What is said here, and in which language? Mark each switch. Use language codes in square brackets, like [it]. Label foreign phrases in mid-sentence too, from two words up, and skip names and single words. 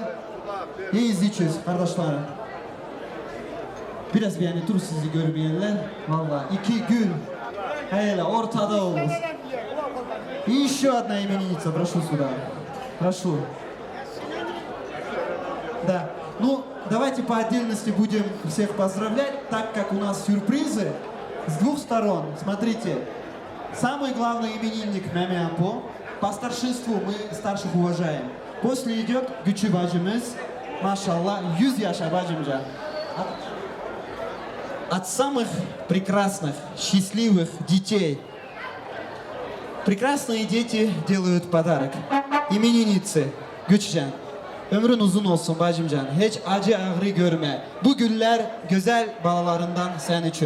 [tr] İyi izleyeceğiz kardeşlerim. Biraz yani dur sizi görmeyenler. Vallahi 2 gün hele ortada olmuş. [ru] И еще одна именинница, прошу сюда. Прошу. Да. Ну, давайте по отдельности будем всех поздравлять, так как у нас сюрпризы с двух сторон. Смотрите. Самый главный именинник Мами Апо. По старшинству мы старших уважаем. После идет Гючи бacımız. Машаллах, [tr] 100 yaşa bacımca. [ru] От самых прекрасных, счастливых детей. Прекрасные дети делают подарок. Именинницы. [tr] Güçcan. Ömrün uzun olsun bacımcan. Hiç acı ağrı görme. Bu güller güzel balalarından sen için.